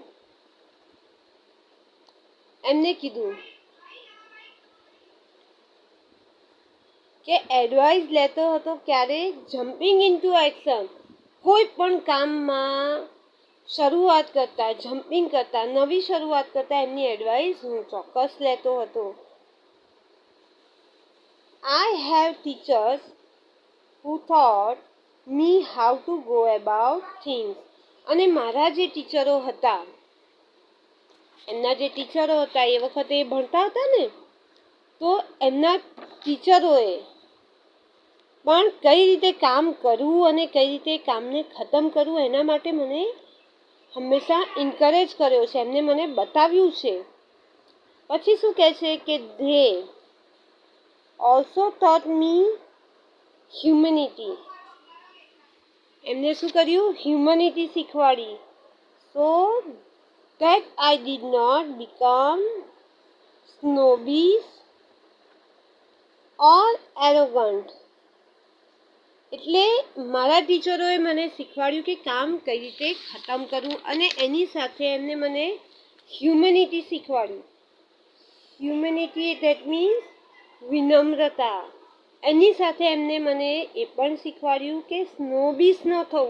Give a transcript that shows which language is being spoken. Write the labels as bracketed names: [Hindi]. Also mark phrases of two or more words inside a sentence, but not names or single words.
[Gujarati] એમને કીધું કે એડવાઇસ લેતો હતો ક્યારે? [English] jumping into action. [Gujarati] કોઈ પણ કામમાં શરૂઆત કરતા, જમ્પિંગ કરતા, નવી શરૂઆત કરતા એમની એડવાઇસ હું ચોક્કસ લેતો હતો. [English] I have teachers who taught me how to go about things. [Gujarati] અને મારા જે ટીચરો હતા, એમના જે ટીચરો હતા એ વખતે એ ભણતા હતા ને, તો એમના ટીચરોએ પણ કઈ રીતે કામ કરવું અને કઈ રીતે કામને ખતમ કરવું એના માટે મને હંમેશા એન્કરેજ કર્યો છે, એમને મને બતાવ્યું છે. પછી શું કહે છે કે [English] they also taught me humanity. [Gujarati] એમને શું કર્યું? હ્યુમનિટી શીખવાડી. [English] So that I did not become snobbish or arrogant. [Gujarati] એટલે મારા ટીચરોએ મને શીખવાડ્યું કે કામ કઈ રીતે ખતમ કરવું અને એની સાથે એમને મને હ્યુમનિટી શીખવાડ્યું. [English] humanity that means વિનમ્રતા. [Gujarati] એની સાથે એમને મને એ પણ શીખવાડ્યું કે સ્નોબીસ ન થવું.